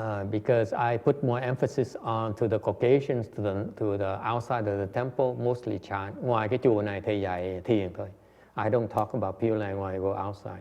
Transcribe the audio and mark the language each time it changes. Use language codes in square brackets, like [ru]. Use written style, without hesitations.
[en] Because I put more emphasis on to the Caucasians, to the outside of the temple, mostly chant. [vi] Ngoài cái chùa này thầy dạy thiền thôi. [en] I don't talk about Pure Land when I go outside.